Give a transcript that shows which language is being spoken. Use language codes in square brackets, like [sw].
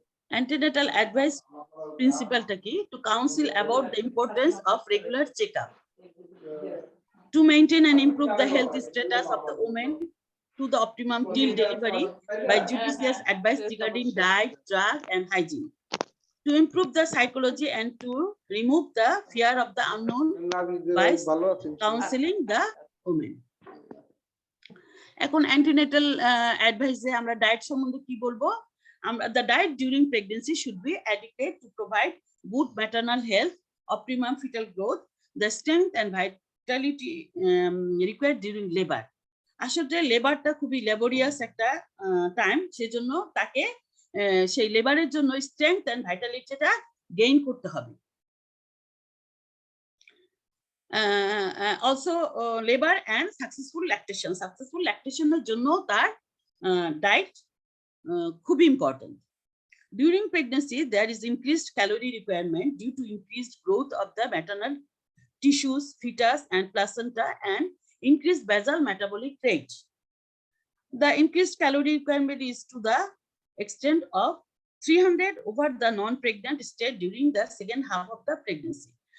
[en] Antenatal advice principle to counsel about the importance of regular checkup, to maintain and improve the health status of the woman to the optimum till delivery by judicious advice regarding diet, drug, and hygiene, to improve the psychology and to remove the fear of the unknown by counseling the woman. [bn] এখন antenatal অ্যাডভাইসে আমরা diet সম্বন্ধে কি বলবো? আমরা [en] the diet during pregnancy should be adequate to provide good maternal health, optimum fetal growth, the strength and vitality required during labor. [bn] আসলে লেবারটা খুবই laborious একটা time, সেজন্য তাকে সেই লেবারের জন্য [en] strength and ভাইটালিটিটা [bn] গেইন করতে হবে। [en] also labour and successful ল্যাকটেশনের [bn] জন্য তার ডায়েট খুবই [en] Important. During pregnancy, there is increased calorie requirement due to increased growth of the maternal tissues, fetus, and placenta, and increased basal metabolic rate. The increased calorie requirement is to the extent of 300 over the non-pregnant state during the second half of the pregnancy.